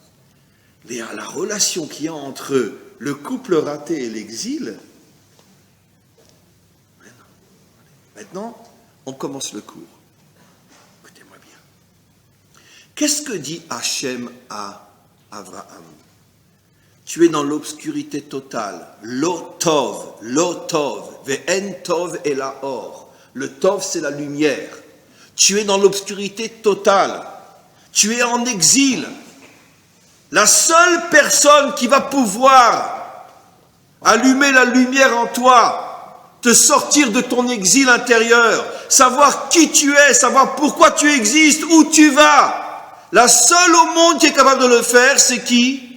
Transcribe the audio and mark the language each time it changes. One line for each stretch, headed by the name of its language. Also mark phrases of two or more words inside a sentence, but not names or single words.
French: La relation qu'il y a entre le couple raté et l'exil. Maintenant, on commence le cours. Écoutez-moi bien. Qu'est-ce que dit Hachem à Abraham? Tu es dans l'obscurité totale.
Hebrew: לא טוב ואין טוב אלא אור.
French: Le tov, c'est la lumière. Tu es dans l'obscurité totale. Tu es en exil. La seule personne qui va pouvoir allumer la lumière en toi, te sortir de ton exil intérieur, savoir qui tu es, savoir pourquoi tu existes, où tu vas, la seule au monde qui est capable de le faire, c'est qui?